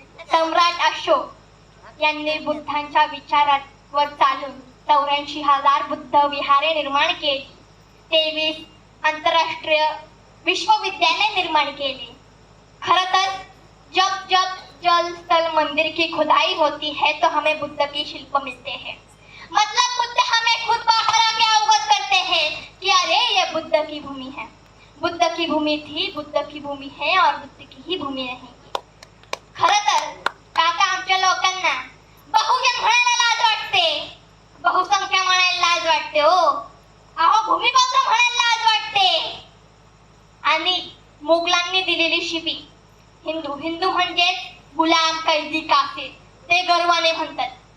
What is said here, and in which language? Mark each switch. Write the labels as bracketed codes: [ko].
[mr] सम्राट अशोक यांनी बुद्धांच्या विचारावर चालून 84,000 बुद्ध विहारे निर्माण केली, 23 आंतरराष्ट्रीय विश्वविद्यालय निर्माण केले. खरं तर [hi] जब जल स्थल मंदिर की खुदाई होती है तो हमें बुद्ध की शिल्प मिलते हैं. मतलब बुद्ध हमें खुद बाहर आके अवगत करते हैं कि अरे ये बुद्ध की भूमि है, बुद्ध की भूमि थी, बुद्ध की भूमि है और बुद्ध की ही भूमि रहेगी. [mr] खरं तर काका आमच्या लोकांना बहुजन म्हणायला लाज वाटते, बहुसंख्या म्हणायला लाज वाटते. हो अहो भूमिपत्र म्हणायला लाज वाटते. आणि मोगलांनी दिलेली शिवी हिंदू म्हणजे गुलाम, कैदी, काफिर ते गर्वाने म्हणतात.